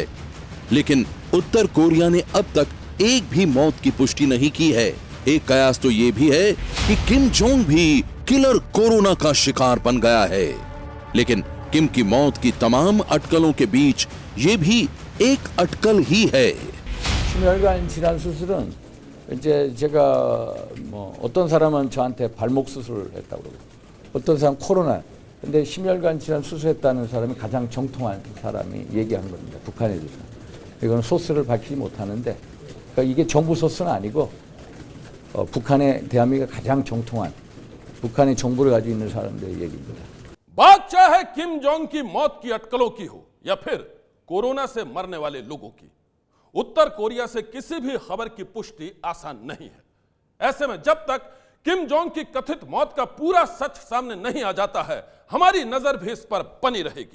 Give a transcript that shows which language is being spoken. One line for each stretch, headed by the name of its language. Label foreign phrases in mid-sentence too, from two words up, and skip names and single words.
Hindi: लेकिन उत्तर कोरिया ने अब तक एक भी मौत की पुष्टि नहीं की है। एक कयास तो ये भी है कि किम जोंग भी किलर कोरोना का शिकार बन गया है। लेकिन किम की मौत की तमाम अटकलों के बीच ये भी एक अटकल ही है।
Korean: 심혈관 질환 수술은 이제 제가 뭐 어떤 사람은 저한테 발목 수술을 했다고 그러고 어떤 사람 코로나. 근데 심혈관 질환 수술했다는 사람이 가장 정통한 사람이 얘기한 겁니다. 북한에 대해서. 이건 소스를 밝히지 못하는데 그러니까 이게 정부 소스는 아니고 북한의 대한민국이 가장 정통한 북한의 정보를 가지고 있는 사람들의 얘기입니다.
Hindi: बात चाहे किम जोंग की मौत की अटकलों की हो या फिर कोरोना से मरने वाले लोगों की, उत्तर कोरिया से किसी भी खबर की पुष्टि आसान नहीं है। ऐसे में जब तक किम जोंग की कथित मौत का पूरा सच सामने नहीं आ जाता है, हमारी नजर भी इस पर बनी रहेगी।